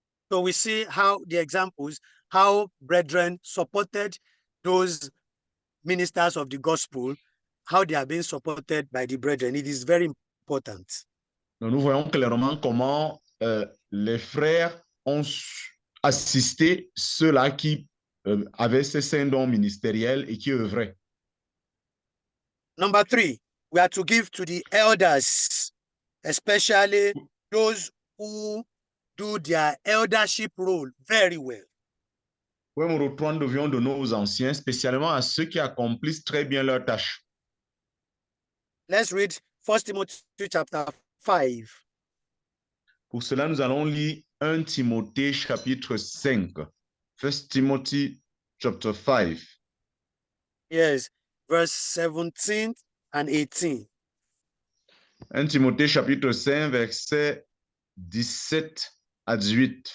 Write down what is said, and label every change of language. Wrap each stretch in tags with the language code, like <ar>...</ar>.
<en>So we see how the examples, how brethren supported those ministers of the gospel, how they are being supported by the brethren. It is very important.</en> <fr>Nous voyons clairement comment les frères ont assisté ceux-là qui avaient ces saints dons ministériels et qui œuvraient.</fr> <en>Number 3, we are to give to the elders, especially those who do their eldership role very well.</en> <fr>Numéro 3, nous devions donner aux anciens, spécialement à ceux qui accomplissent très bien leur tâche.</fr> <en>Let's read 1 Timothy chapter 5.</en> <fr>Pour cela, nous allons lire 1 Timothée chapitre 5.</fr> <en>1 Timothy chapter 5. Yes, verse 17 and 18.</en> <fr>1 Timothée chapitre 5, verset 17 à 18.</fr>